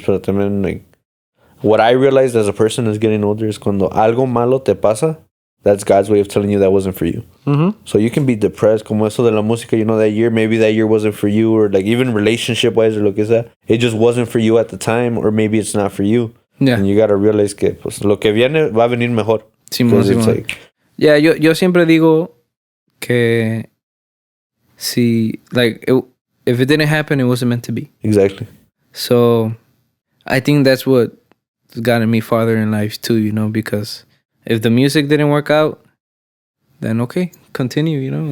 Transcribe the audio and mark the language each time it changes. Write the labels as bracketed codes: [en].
[es] Pero también, [en] like, what I realized as a person is getting older is [es] cuando algo malo te pasa, [en] that's God's way of telling you that wasn't for you. Mm-hmm. So you can be depressed, [es] como eso de la música, [en] you know, that year, maybe that year wasn't for you, or like even relationship-wise or [es] lo que sea, [en] it just wasn't for you at the time, or maybe it's not for you. Yeah. And you gotta realize [es] que pues, lo que viene va a venir mejor. Simón. [en] Like, yeah, [es] yo siempre digo que si, [en] like, if it didn't happen, it wasn't meant to be. Exactly. So I think that's what gotten me farther in life too, you know, because if the music didn't work out, then okay, continue, you know.